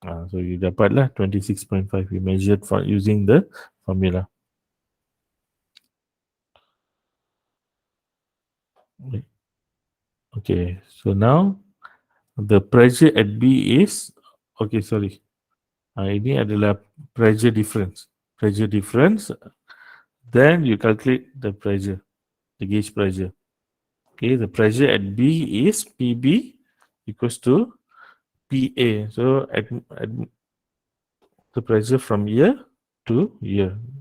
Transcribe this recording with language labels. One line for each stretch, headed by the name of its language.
English: So you
Malay: dapatlah 26.5.
English: We measured for using the formula. Okay. Okay, so now the pressure at B is, okay, sorry.
Malay: Ini adalah pressure difference.
English: Pressure difference, then you calculate the pressure, the gauge pressure. Okay, the pressure at B is PB equals to PA. So at the pressure from here to here.